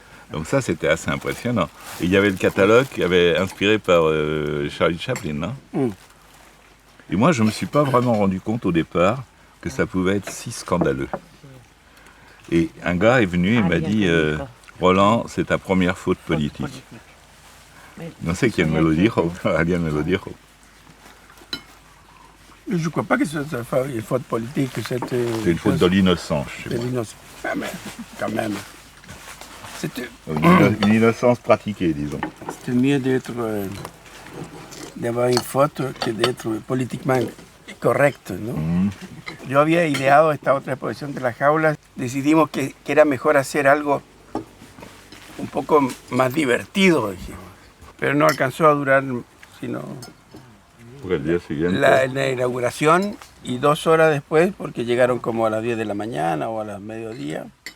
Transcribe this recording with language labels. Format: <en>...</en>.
<fr>Donc ça, c'était assez impressionnant. Et il y avait le catalogue qui avait inspiré par Charlie Chaplin, non? Et moi, je ne me suis pas vraiment rendu compte au départ que ça pouvait être si scandaleux. Et un gars est venu et m'a dit Roland, c'est ta première faute politique.</fr> <es>No sé quién me lo dijo, alguien me lo dijo.</es> <fr>Je ne crois pas que ce soit une faute politique. C'est une faute de l'innocence, je sais pas. Ah, mais quand même. C'était une innocence pratiquée, disons. C'était mieux d'avoir une faute que d'être politiquement correcto,</fr> <es>¿no? Yo había ideado esta otra exposición de las jaulas. Decidimos que era mejor hacer algo un poco más divertido, dijimos. Pero no alcanzó a durar sino por el día siguiente. La inauguración y 2 horas después, porque llegaron como a las 10 de la mañana o a las mediodía.</es>